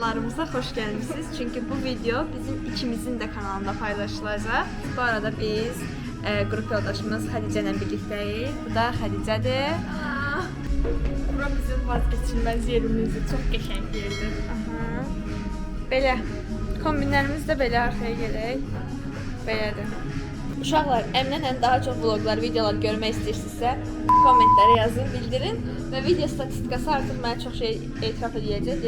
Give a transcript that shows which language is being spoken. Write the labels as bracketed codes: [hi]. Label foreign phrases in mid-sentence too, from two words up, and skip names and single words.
[tr] Kanalımıza hoş gelmişsiniz. Çünkü bu video bizim ikimizin de kanalında paylaşılacak. Bu arada biz grup yoldaşımız Hadice ile birlikteyiz. Bu da Hadice'dir. Bura bizim vazgeçilmez yerimizdir. [az] Çok qəşəng yerdir. Aha. Belə. Kombinlərimiz də belə arxaya gələk. Belədir. Uşaqlar, Əminə daha çox vloglar, videolar görmək istəyirsinizsə, kommentlərə yazın, bildirin. Və video statistikası artıq mənə çox şey etiraf edəcək.